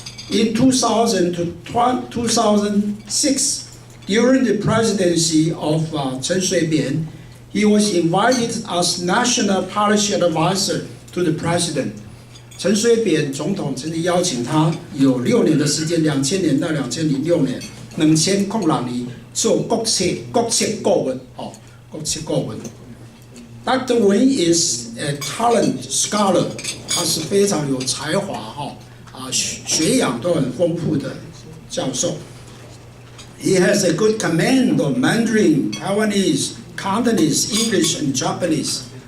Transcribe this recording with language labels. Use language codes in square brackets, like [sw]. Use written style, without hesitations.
[en] In 2000 to 2006, during the presidency of Chen Shui-bian, he was invited as national policy advisor to the president. [zh] 陈水扁总统曾经邀请他有6年的时间，2000年到2006年，2006年做国策顾问国策顾问。Dr. [en] Wen is a talent scholar， [zh] 他是非常有才华学养都很丰富的教授。 [en] He has a good command of Mandarin, Taiwanese, Cantonese, English and Japanese。